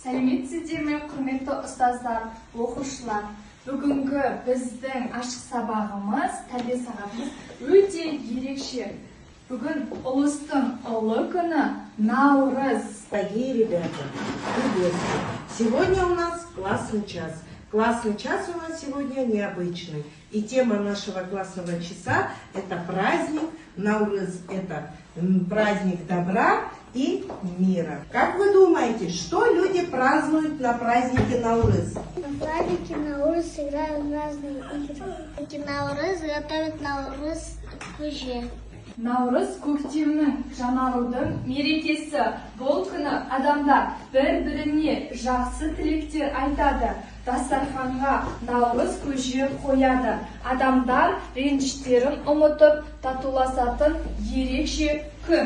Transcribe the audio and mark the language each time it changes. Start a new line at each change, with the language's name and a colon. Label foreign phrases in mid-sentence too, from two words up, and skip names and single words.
Kazakh: Сәлеметсіздер ме, құрметті ұстаздар, оқушылар. Бүгінгі біздің ашық сабағымыз, тәрбие сағатымыз өте ерекше. Бүгін ұлыстың ұлы күні Наурыз.
Russian: Дорогие ребята, приветствую. Сегодня у нас классный час. Классный час у нас сегодня необычный. И тема нашего классного часа – это праздник Наурыз. Это праздник добра и мира. Как вы думаете, что люди празднуют на празднике Наурыз? На празднике Наурыз играют разные игры. Наурыз готовят Наурыз кужи.
Kazakh: Наурыз көктемнің жаңарудың мерекесі. Бұл күні адамдар бір-біріне жақсы тілектер айтады. Дастарханға Наурыз көже қояды. Адамдар реніштерін ұмытып, татуласатын ерекше күн.